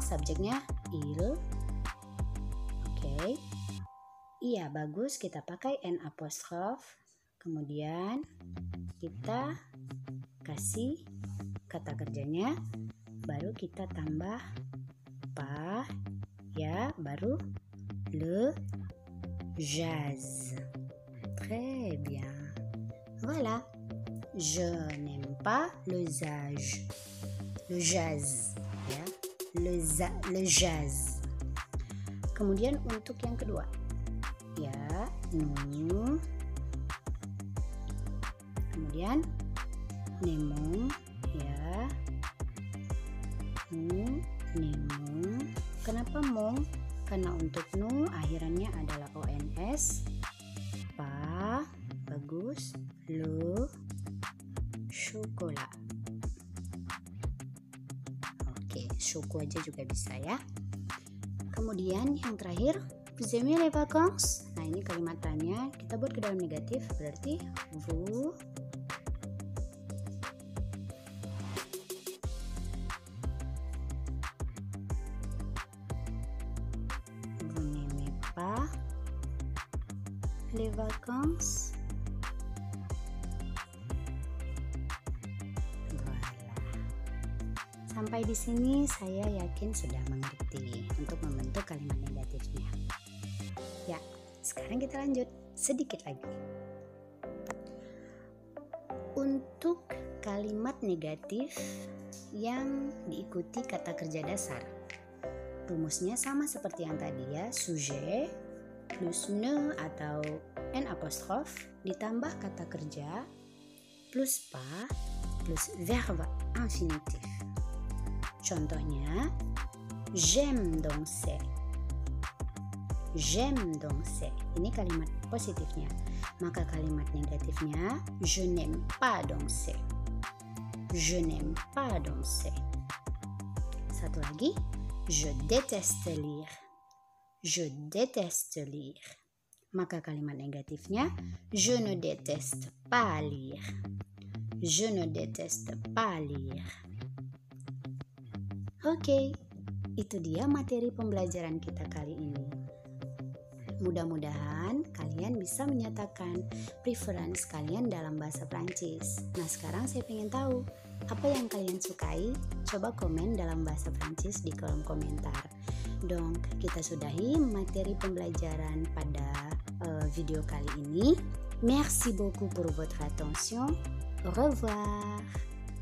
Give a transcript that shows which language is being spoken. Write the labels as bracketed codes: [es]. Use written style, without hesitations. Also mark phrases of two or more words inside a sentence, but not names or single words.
[id] Subjeknya il. Oke. Iya, bagus, kita pakai n apostrof. Kemudian kita kasih kata kerjanya, baru kita tambah pa ya, baru [fr] le jazz. Très bien. Voilà. Je n'aime pas le jazz. Ya. Le jazz. [id] Kemudian untuk yang kedua. Ya, nous. Kemudian n'aimons ya. [fr] Nous n'aimons. [id] Kenapa mong? Karena untuk nu akhirannya adalah ons. Pa, bagus. [fr] Le chocolat. [id] Oke, choco aja juga bisa ya. Kemudian yang terakhir, [fr] vous aimez les vacances? [id] Nah, ini kalimat tanya, kita buat ke dalam negatif, berarti [fr] vous n'aimez pas les vacances? Voilà. [id] Sampai di sini saya yakin sudah mengerti untuk membentuk kalimat negatifnya. Ya, sekarang kita lanjut sedikit lagi. Untuk kalimat negatif yang diikuti kata kerja dasar, rumusnya sama seperti yang tadi ya, sujet plus ne atau n apostrof ditambah kata kerja plus pas plus [fr] verbe infinitif. Contohnya, j'aime danser. J'aime danser. [id] Ini kalimat positifnya. Maka kalimat negatifnya, [fr] je n'aime pas danser. Je n'aime pas danser. [id] Satu lagi, [fr] je déteste lire. Je déteste lire. [id] Maka kalimat negatifnya, [fr] je ne déteste pas lire. Je ne déteste pas lire. [id] Oke, itu dia materi pembelajaran kita kali ini. Mudah-mudahan kalian bisa menyatakan preference kalian dalam bahasa Prancis. Nah, sekarang saya ingin tahu apa yang kalian sukai. Coba komen dalam bahasa Prancis di kolom komentar. Donc, kita sudahi materi pembelajaran pada video kali ini. [fr] Merci beaucoup pour votre attention. Au revoir.